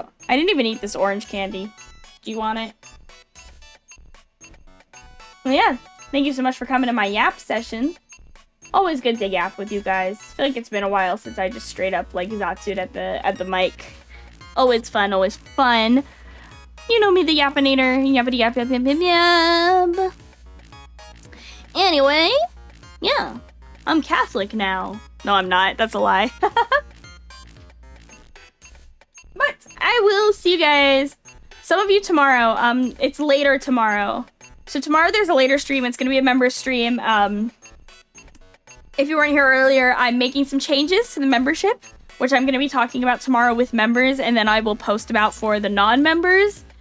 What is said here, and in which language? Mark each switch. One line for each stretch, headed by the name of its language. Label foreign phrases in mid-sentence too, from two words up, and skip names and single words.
English: I didn't even eat this orange candy. Do you want it? Well, yeah, thank you so much for coming to my yap session. Always good to yap with you guys. I feel like it's been a while since I just straight up like Zatsu'd at the mic. Always fun, always fun. You know me, the Yapinator. Yappity yap yap yap yap yap. Anyway, yeah, I'm Catholic now. No, I'm not. That's a lie. But I will see you guys. Some of you tomorrow. It's later tomorrow. So tomorrow there's a later stream. It's gonna be a member stream. If you weren't here earlier, I'm making some changes to the membership, which I'm gonna be talking about tomorrow with members, and then I will post about for the non-members.